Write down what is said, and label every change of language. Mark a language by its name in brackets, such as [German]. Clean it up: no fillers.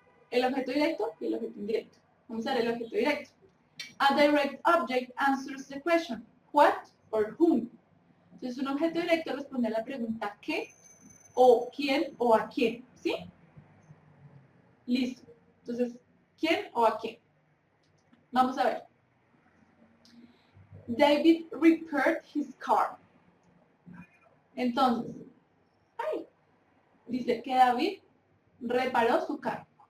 [Spanish] El objeto directo y el objeto indirecto. Vamos a ver el objeto directo. [English] A direct object answers the question, what or whom. [Spanish] Entonces, un objeto directo responde a la pregunta ¿qué? O ¿quién? O ¿a quién? ¿Sí? Listo. Entonces, ¿quién o a quién? Vamos a ver. [English] David repaired his car. [Spanish] Entonces, dice que David reparó su carro.